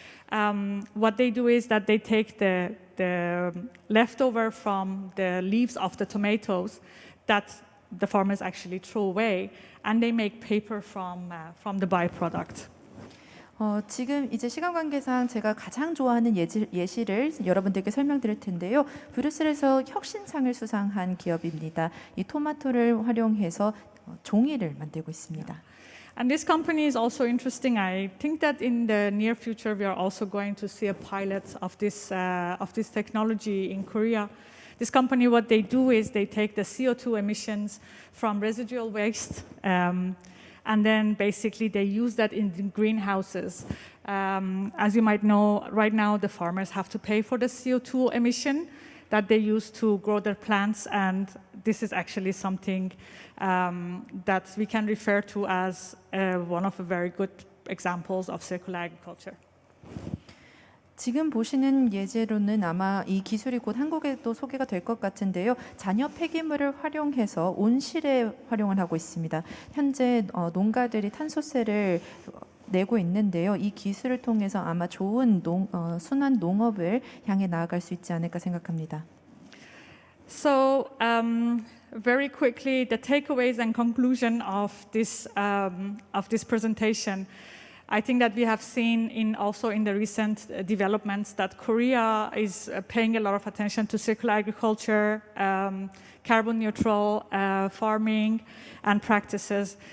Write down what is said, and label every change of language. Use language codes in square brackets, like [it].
[en] What they do is that they take the leftover from the leaves of the tomatoes that the farmers actually throw away, and they make paper from the byproduct. [ko] 지금 이제 시간 관계상 제가 가장 좋아하는 예시를 여러분들께 설명드릴 텐데요. 브뤼셀에서 혁신상을 수상한 기업입니다. 이 토마토를 활용해서 종이를 만들고 있습니다. [en] And this company is also interesting. I think that in the near future we are also going to see a pilot of this technology in Korea. This company, what they do is they take the CO2 emissions from residual waste, and then basically they use that in the greenhouses. As you might know, right now the farmers have to pay for the CO2 emission that they use to grow their plants, and this is actually something that we can refer to as one of the very good examples of circular agriculture. [ko] 지금 보시는 예제로는 아마 이 기술이 곧 한국에도 소개가 될 것 같은데요. 잔여 폐기물을 활용해서 온실에 활용을 하고 있습니다. 현재 농가들이 탄소세를 내고 있는데요. 이 기술을 통해서 아마 좋은 순환 농업을 향해 나아갈 수 있지 않을까 생각합니다. [en] So, very quickly, the takeaways and conclusion of this presentation. I think that we have seen also in the recent developments that Korea is paying a lot of attention to circular agriculture, carbon neutral farming and practices.